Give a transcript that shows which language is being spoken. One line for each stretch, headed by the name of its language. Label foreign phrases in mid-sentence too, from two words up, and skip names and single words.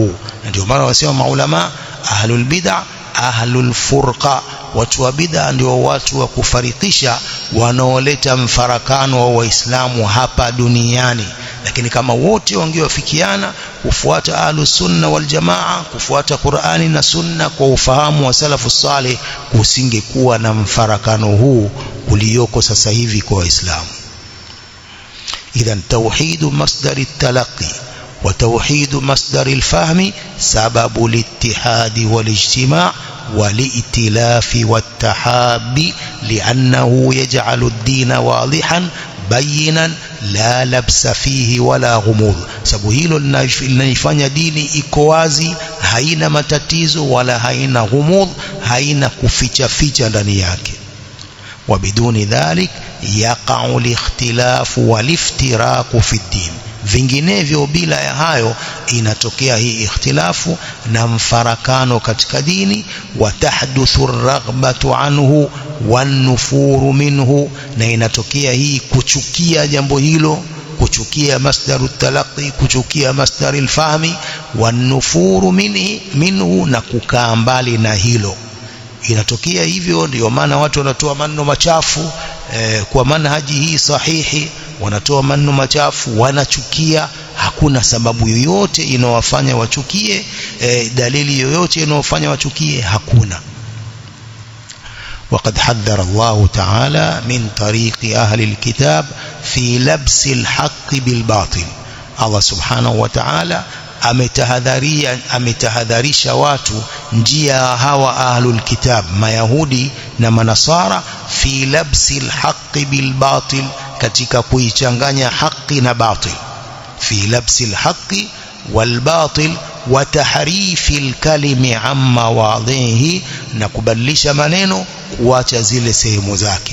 Swahili: Na ndio maana wasema maulama
Arabic: أهل البدعة أهل الفرقة,
Swahili: watu wa bid'a ndio watu wa kufarikisha, wanaoleta mfarakano wa Waislamu hapa duniani. Lakini kama wote wangewafikiana kufuata
Arabic: أهل السنة والجماعة,
Swahili: kufuata Qur'ani na sunna kwa ufahamu wa
Arabic: السلف الصالح,
Swahili: kusingekuwa na mfarakano huu ulioko sasa hivi kwa Waislamu.
Arabic: إذن توحيد مصدر التلقي وتوحيد مصدر الفهم سبب الاتحاد والاجتماع والائتلاف والتحاب، لأنه يجعل الدين واضحا بينا لا لبس فيه ولا غموض.
Swahili: sababu hilo linafanya dini iko wazi, haina matatizo wala haina ghumudh, haina kuficha ficha ndani yake.
Arabic: وبدون ذلك يقع الاختلاف والافتراق في الدين.
Swahili: vinginevyo bila ya hayo inatokea hii ikhtilafu na mfarakano katika dini.
Arabic: وتحدث الرغبة عنه والنفور منه,
Swahili: na inatokea hii kuchukia jambo hilo, kuchukia
Arabic: مصدر التلقي,
Swahili: kuchukia
Arabic: مصدر الفهم, والنفور منه,
Swahili: na kukaa mbali na hilo. Inatokea hivyo. Ndio maana watu wanatoa maneno machafu kwa manhaji hii sahihi, wanatoa maneno machafu, wanachukia. Hakuna sababu yoyote inawafanya wachukie, dalili yoyote inawafanya wachukie hakuna.
Arabic: وقد حذر الله تعالى من طريق أهل الكتاب في لبس الحق بالباطل. الله سبحانه وتعالى
Swahili: ametahadharisha watu njia hawa
Arabic: أهل الكتاب,
Swahili: mayahudi na manasara,
Arabic: في لبس الحق بالباطل,
Swahili: katika kuichanganya haki na batil.
Arabic: في لبس الحق والباطل وتحريف الكلم عما وضحه,
Swahili: na kubadilisha maneno kuacha zile sehemu zake.